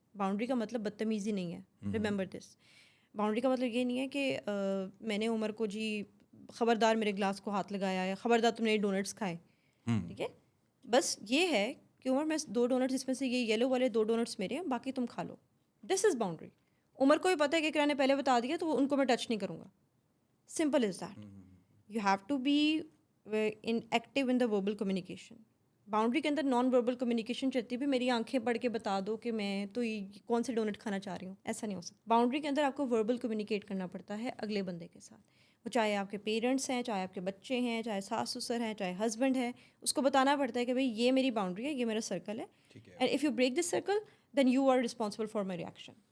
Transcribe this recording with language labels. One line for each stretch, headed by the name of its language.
Urdu: Boundary کا مطلب بدتمیزی نہیں ہے,
English: Remember this.
Urdu: باؤنڈری کا مطلب یہ نہیں ہے کہ میں نے عمر کو جی خبردار میرے گلاس کو ہاتھ لگایا ہے, خبردار تم نے ڈونٹس کھائے, ٹھیک ہے. بس یہ ہے کہ عمر میں 2 ڈونٹس, اس میں سے یہ یلو والے 2 ڈونٹس میرے ہیں, باقی تم کھا لو.
English: This is boundary.
Urdu: عمر کو بھی پتہ ہے کہ اقرا نے پہلے بتا دیا تو ان کو میں ٹچ نہیں کروں گا.
English: Simple is that. You have to be in active in the verbal communication.
Urdu: Boundary کے اندر نان وربل کمیونیکیشن چلتی بھی, میری آنکھیں پڑھ کے بتا دو کہ میں تو کون سے ڈونٹ کھانا چاہ رہی ہوں, ایسا نہیں ہو سکتا. باؤنڈری کے اندر آپ کو وربل کمیونیکیٹ کرنا پڑتا ہے اگلے بندے کے ساتھ, وہ چاہے آپ کے پیرنٹس ہیں, چاہے آپ کے بچے ہیں, چاہے ساس سسر ہیں, چاہے ہسبینڈ ہے. اس کو بتانا پڑتا ہے کہ بھائی یہ میری باؤنڈری ہے, یہ میرا سرکل ہے,
English: And if you break this circle then you are responsible for my reaction.